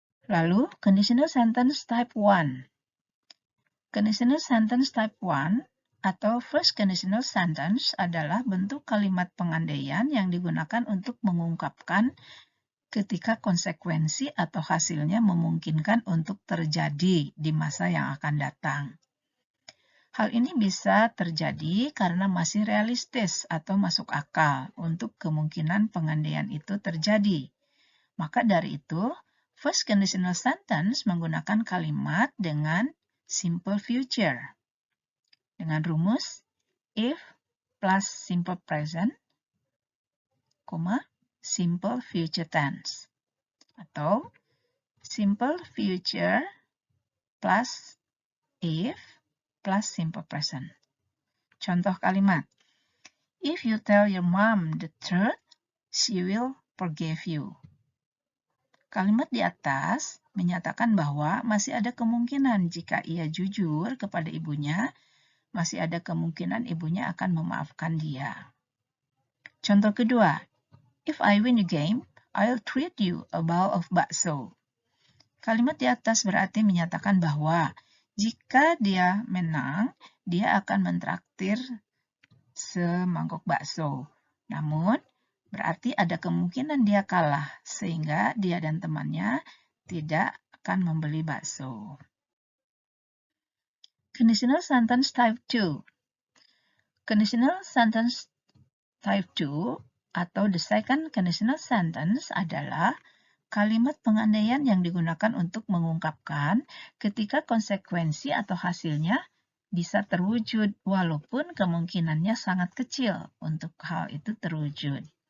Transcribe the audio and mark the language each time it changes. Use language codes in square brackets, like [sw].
[id] Lalu, [en] conditional sentence type 1. [id] Conditional sentence type 1 atau first conditional sentence adalah bentuk kalimat pengandaian yang digunakan untuk mengungkapkan ketika konsekuensi atau hasilnya memungkinkan untuk terjadi di masa yang akan datang. Hal ini bisa terjadi karena masih realistis atau masuk akal untuk kemungkinan pengandaian itu terjadi. Maka dari itu, first conditional sentence menggunakan kalimat dengan simple future. Dengan rumus, [en] if plus simple present, simple future tense. [id] Atau [en] simple future plus if plus simple present. [id] Contoh kalimat. [en] If you tell your mom the truth, she will forgive you. [id] Kalimat di atas menyatakan bahwa masih ada kemungkinan jika ia jujur kepada ibunya, masih ada kemungkinan ibunya akan memaafkan dia. Contoh kedua, [en] if I win the game, I'll treat you a bowl of bakso. [id] Kalimat di atas berarti menyatakan bahwa jika dia menang, dia akan mentraktir semangkuk bakso. Namun, berarti ada kemungkinan dia kalah, sehingga dia dan temannya tidak akan membeli bakso. [en] Conditional sentence type 2. [id] Conditional sentence type 2 atau the second conditional sentence adalah kalimat pengandaian yang digunakan untuk mengungkapkan ketika konsekuensi atau hasilnya bisa terwujud walaupun kemungkinannya sangat kecil untuk hal itu terwujud.